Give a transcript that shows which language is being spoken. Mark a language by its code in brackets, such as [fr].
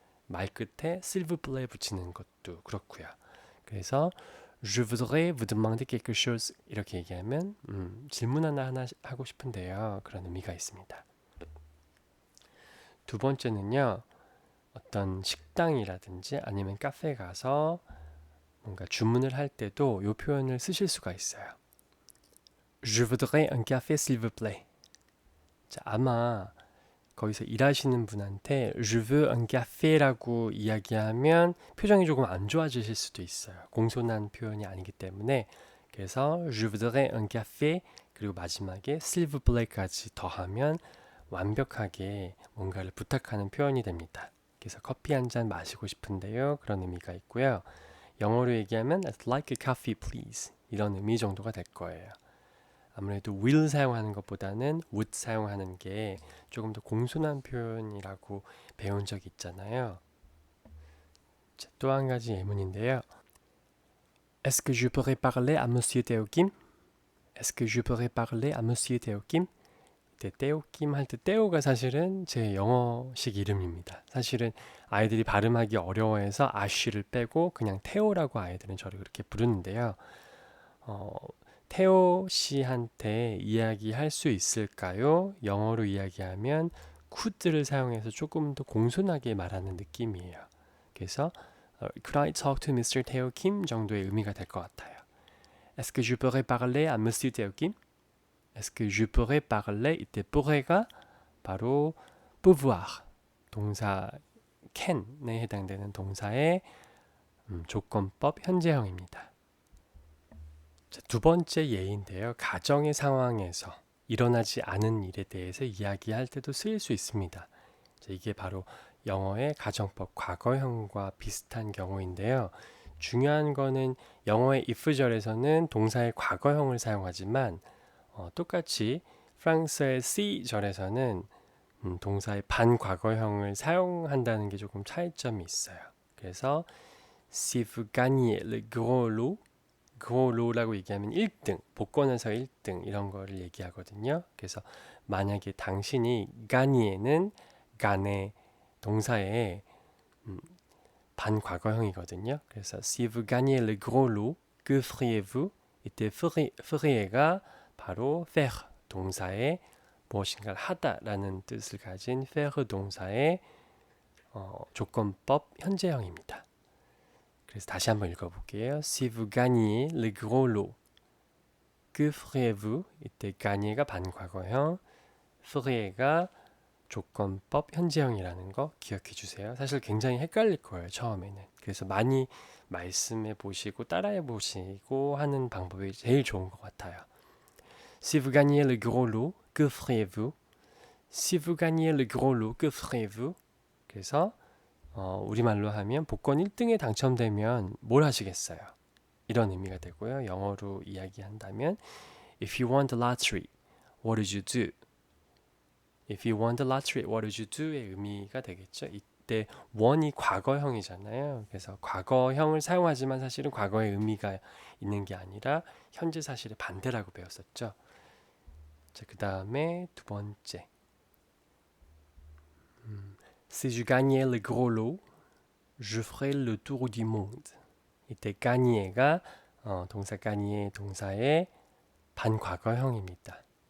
[ko] 말끝에 [fr] s'il vous plaît [ko] 붙이는 것도 그렇고요. 그래서 [fr] Je voudrais vous demander quelque chose [ko] 이렇게 얘기하면 질문 하나 하고 싶은데요. 그런 의미가 있습니다. 두 번째는요. 어떤 식당이라든지 아니면 카페에 가서 뭔가 주문을 할 때도 이 표현을 쓰실 수가 있어요. [fr] Je voudrais un café s'il vous plaît. [ko] 자, 아마 거기서 일하시는 분한테 [fr] Je veux un café [ko] 라고 이야기하면 표정이 조금 안 좋아지실 수도 있어요. 공손한 표현이 아니기 때문에. 그래서 [fr] Je voudrais un café [ko] 그리고 마지막에 [fr] s'il vous plaît [ko] 까지 더하면 완벽하게 뭔가를 부탁하는 표현이 됩니다. 그래서 커피 한 잔 마시고 싶은데요. 그런 의미가 있고요. 영어로 얘기하면 [en] I'd like a coffee please [ko] 이런 의미 정도가 될 거예요. 아무래도 will 사용하는 것보다는 would 사용하는 게 조금 더 공손한 표현이라고 배운 적이 있잖아요. 또 한 가지 예문인데요. [fr] Est-ce que je pourrais parler à Monsieur Teo Kim? Est-ce que je pourrais parler à Monsieur Teo Kim? [ko] 이때 Teo Kim 할 때 Teo가 사실은 제 영어식 이름입니다. 사실은 아이들이 발음하기 어려워해서 아쉬를 빼고 그냥 Teo라고 아이들은 저를 그렇게 부르는데요. 태호 씨한테 이야기할 수 있을까요? 영어로 이야기하면 could를 사용해서 조금 더 공손하게 말하는 느낌이에요. 그래서 [en] Could I talk to Mr. [ko] Teo Kim 정도의 의미가 될 것 같아요. [fr] Est-ce que je pourrais parler à Monsieur Teo Kim? Est-ce que je pourrais parler? [ko] 이때 pourrait가 바로 pouvoir 동사 can에 해당되는 동사의 조건법 현재형입니다. 두 번째 예인데요. 가정의 상황에서 일어나지 않은 일에 대해서 이야기할 때도 쓰일 수 있습니다. 이게 바로 영어의 가정법 과거형과 비슷한 경우인데요. 중요한 거는 영어의 if절에서는 동사의 과거형을 사용하지만 똑같이 프랑스의 C절에서는 동사의 반과거형을 사용한다는 게 조금 차이점이 있어요. 그래서 [fr] Si vous gagnez le gros lot [ko] gros lot라고 얘기하면 1등, 복권에서 1등 이런 거를 얘기하거든요. 그래서 만약에 당신이 gagner는 gagner 동사의 반과거형이거든요. 그래서 [fr] si vous gagnez le gros lot que feriez-vous? [ko] 이때 ferier가 바로 faire 동사의 무엇인가를 하다라는 뜻을 가진 faire 동사의 조건법 현재형입니다. 그래서 다시 한번 읽어볼게요. [fr] Si vous gagnez le gros lot, que feriez-vous? [ko] 이때 gagner가 반과거형, ferier가 조건법 현재형이라는 거 기억해 주세요. 사실 굉장히 헷갈릴 거예요, 처음에는. 그래서 많이 말씀해 보시고 따라해 보시고 하는 방법이 제일 좋은 것 같아요. [fr] Si vous gagnez le gros lot, que feriez-vous? Si vous gagnez le gros lot, que feriez-vous? [ko] 그래서 우리말로 하면 복권 1등에 당첨되면 뭘 하시겠어요? 이런 의미가 되고요. 영어로 이야기한다면 [en] If you won the lottery, what would you do? If you won the lottery, what would you do?의 [ko] 의미가 되겠죠. 이때 won이 과거형이잖아요. 그래서 과거형을 사용하지만 사실은 과거의 의미가 있는 게 아니라 현재 사실의 반대라고 배웠었죠. 자, 그 다음에 두 번째. [fr] Si je gagnais le gros lot, je ferais le tour du monde. [ko] 이때 gagner가 동사 gagner 동사의 반과거형입니다.